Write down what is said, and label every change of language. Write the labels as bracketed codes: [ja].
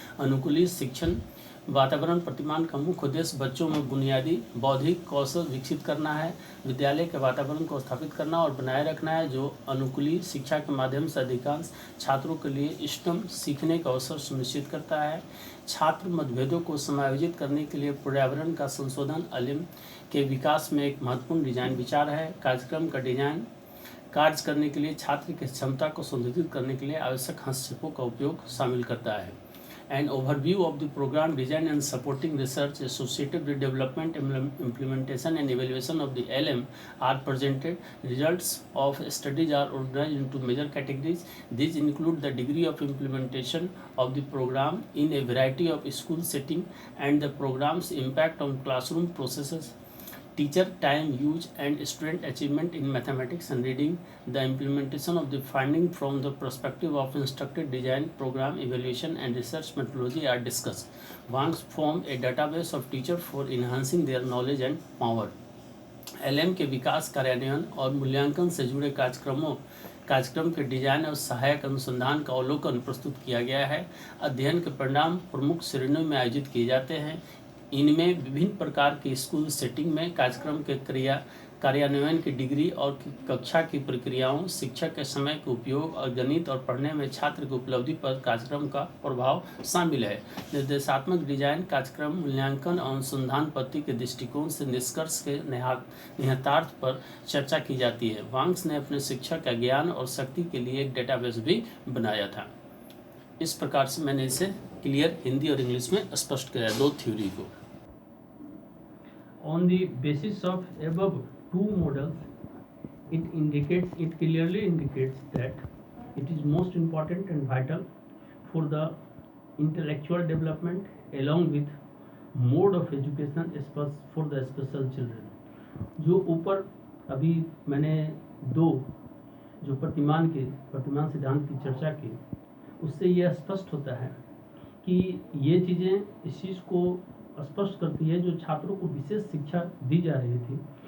[hi] अनुकूलित शिक्षण वातावरण प्रतिमान का मुख्य उद्देश्य बच्चों में बुनियादी बौद्धिक कौशल विकसित करना है, विद्यालय के वातावरण को स्थापित करना और बनाए रखना है जो अनुकूलित शिक्षा के माध्यम से अधिकांश छात्रों के लिए इष्टतम सीखने का अवसर सुनिश्चित करता है। छात्र मतभेदों को समायोजित करने के लिए पर्यावरण का संशोधन एलएम के विकास में एक महत्वपूर्ण डिजाइन विचार है। कार्यक्रम का डिजाइन कार्य करने के लिए छात्र की क्षमता को संशोधित करने के लिए आवश्यक हस्तक्षेपों का उपयोग शामिल करता है। [en] An overview of the program design and supporting research associated with development, implementation and evaluation of the LM are presented. Results of studies are organized into major categories. These include the degree of implementation of the program in a variety of school settings and the program's impact on classroom processes, teacher time use and student achievement in mathematics and reading. The implementation of the finding from the perspective of instructor design, program evaluation and research methodology are discussed. Wangs form a database of teachers for enhancing their knowledge and power. [hi] LM के विकास कार्यान्वयन और मूल्यांकन से जुड़े कार्यक्रम के design और सहायक अनुसंधान का अवलोकन प्रस्तुत किया गया है। अध्ययन के परिणाम प्रमुख श्रेणियों में आयोजित किए जाते हैं। इनमें विभिन्न प्रकार के स्कूल सेटिंग में कार्यक्रम के कार्यान्वयन की डिग्री और कक्षा की प्रक्रियाओं, शिक्षक के समय के उपयोग और गणित और पढ़ने में छात्र की उपलब्धि पर कार्यक्रम का प्रभाव शामिल है। निर्देशात्मक डिजाइन कार्यक्रम मूल्यांकन और अनुसंधान पद्धति के दृष्टिकोण से निष्कर्ष के निहितार्थ पर चर्चा की जाती है। वांग्स ने अपने शिक्षक का ज्ञान और शक्ति के लिए एक डेटाबेस भी बनाया था। इस प्रकार से मैंने इसे क्लियर हिंदी और इंग्लिश में स्पष्ट किया दो थ्योरी को। [en] On the basis of above two models, it clearly indicates that it is most important and vital for the intellectual development along with mode of education for the special children. [hi] जो ऊपर अभी मैंने दो जो प्रतिमान सिद्धांत की चर्चा की, उससे यह स्पष्ट होता है कि ये चीज़ें इस चीज़ को स्पष्ट करती है जो छात्रों को विशेष शिक्षा दी जा रही थी।